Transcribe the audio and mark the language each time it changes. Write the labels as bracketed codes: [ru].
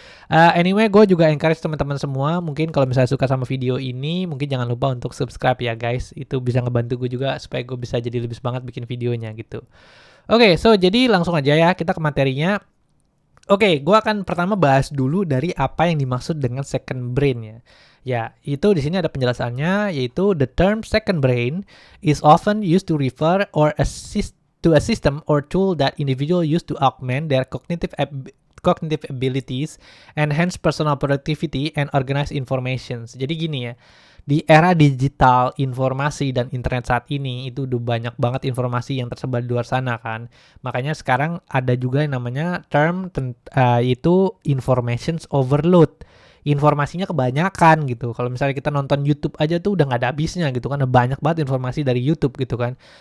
[id] Anyway, gue juga encourage teman-teman semua, mungkin kalau misalnya suka sama video ini, mungkin jangan lupa untuk subscribe ya guys. Itu bisa ngebantu gue juga supaya gue bisa jadi lebih semangat bikin videonya gitu. Oke, so jadi langsung aja ya kita ke materinya. Oke, gue akan pertama bahas dulu dari apa yang dimaksud dengan second brain ya. Ya, itu di sini ada penjelasannya, yaitu [en] the term second brain is often used to refer or assist to a system or tool that individual use to augment their cognitive abilities, enhance personal productivity, and organize information. [id] Jadi gini ya, di era digital informasi dan internet saat ini itu udah banyak banget informasi yang tersebar di luar sana kan. Makanya sekarang ada juga yang namanya term itu information overload. Informasinya kebanyakan gitu. Kalau misalnya kita nonton YouTube aja tuh udah nggak ada habisnya gitu kan. Ada banyak banget informasi dari YouTube gitu kan.